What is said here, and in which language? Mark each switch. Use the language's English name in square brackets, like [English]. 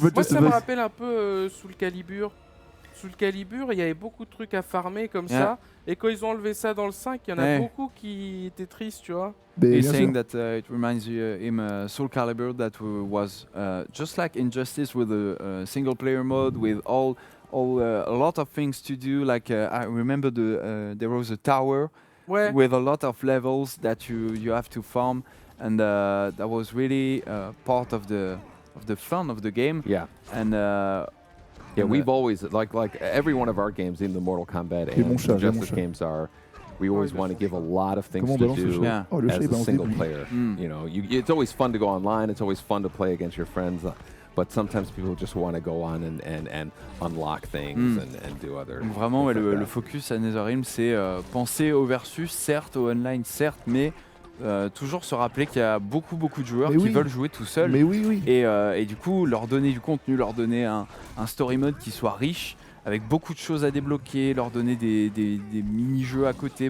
[French] Moi, ça me rappelle un peu Soul Calibur. Sous le Calibur, il y avait beaucoup de trucs à farmer comme ça. Et quand ils ont enlevé ça dans le 5, il y en a beaucoup qui étaient tristes, tu vois. [English] He's saying that it reminds him Soul Calibur that was just like Injustice with a single player mode with a lot of things to do. Like I remember there was a tower with a lot of levels that you have to farm, and that was really part of the fun of the game. Yeah. And we've always like every one of our games, even the Mortal Kombat and Justice games are. We always want to give a lot of things to do as a single player. You know, it's always fun to go online. It's always fun to play against your friends. But sometimes people just want to go on and unlock things and do other. [French] Vraiment, le focus à NetherRealm, c'est penser au versus, certes, au online, certes, mais toujours se rappeler qu'il y a beaucoup de joueurs qui veulent jouer tout seuls. Mais oui. Et du coup, leur donner du contenu, leur donner un story mode qui soit riche, avec beaucoup de choses à débloquer, leur donner des mini-jeux à côté.